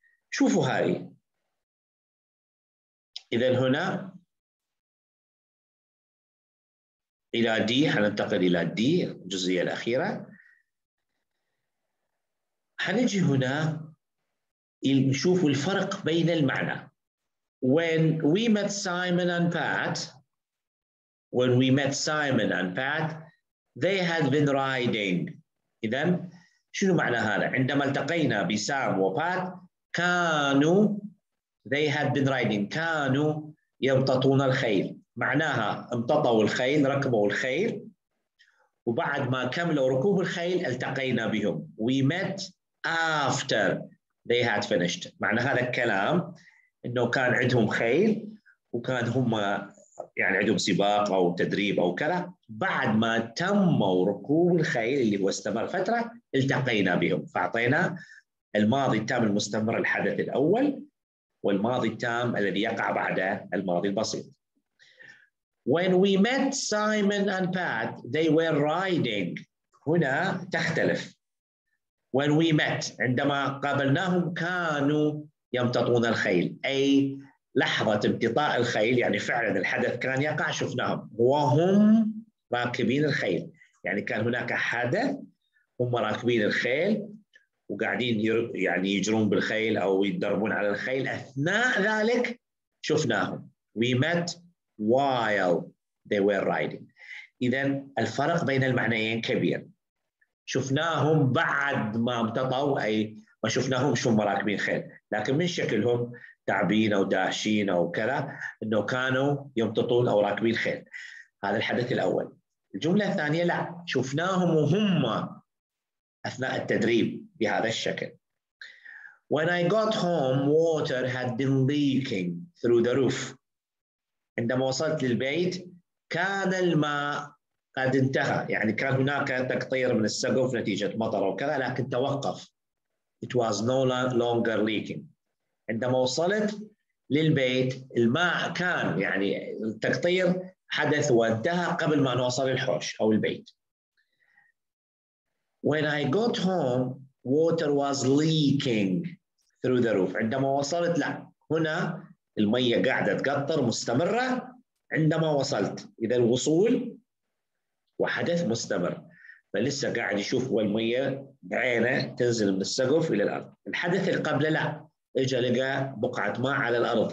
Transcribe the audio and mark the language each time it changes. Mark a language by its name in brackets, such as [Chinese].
[Arabic] شوفوا هاي، إذن هنا إلى دي، حننتقل إلى دي الجزئية الأخيرة. حنجي هنا نشوف الفرق بين المعنى. [English] When we met Simon and Pat, they had been riding. [Arabic] إذن شنو معنى هذا؟ عندما التقينا بسام وبات كانوا [English] they had been riding، [Arabic] كانوا يمتطون الخيل. معناها امتطوا الخيل، ركبوا الخيل، وبعد ما كملوا ركوب الخيل التقينا بهم. [English] We met after they had finished. [Arabic] معنى هذا الكلام إنه كان عندهم خيل وكان هم يعني عندهم سباق أو تدريب أو كذا، بعد ما تموا ركوب الخيل اللي هو استمر فترة التقينا بهم. فأعطينا الماضي التام المستمر الحدث الأول، والماضي التام الذي يقع بعد الماضي البسيط. [English] When we met Simon and Pat, they were riding. [Arabic] هنا تختلف. [English] When we met، [Arabic] عندما قابلناهم كانوا يمتطون الخيل، أي لحظة امتطاء الخيل، يعني فعلا الحدث كان يقع، شفناهم وهم راكبين الخيل. يعني كان هناك حدث هم راكبين الخيل وقاعدين يعني يجرون بالخيل أو يتدربون على الخيل، أثناء ذلك شفناهم. [English] We met while they were riding. [Arabic] إذن الفرق بين المعنيين كبير. شفناهم بعد ما امتطوا، أي ما شفناهم شو راكبين خيل، لكن من شكلهم تعبين أو داشين أو كذا إنه كانوا يمتطون أو راكبين خيل. هذا الحدث الأول. الجملة الثانية لا، شفناهم وهم أثناء التدريب بهذا الشكل. [English] When I got home, water had been leaking through the roof. [Arabic] عندما وصلت للبيت كان الماء قد انتهى، يعني كان هناك تقطير من السقف نتيجة مطر وكذا، لكن توقف. [English] It was no longer leaking. [Arabic] عندما وصلت للبيت الماء كان، يعني التقطير حدث وانتهى قبل ما نوصل الحوش أو البيت. [English] When I got home, water was leaking through the roof. [Arabic] عندما وصلت لا، هنا المية قاعدة تقطر مستمرة عندما وصلت. إذا الوصول وحدث مستمر، فلسه قاعد يشوف المية بعينه تنزل من السقف إلى الأرض. الحدث اللي قبله لا، إجا لقى بقعة ماء على الأرض.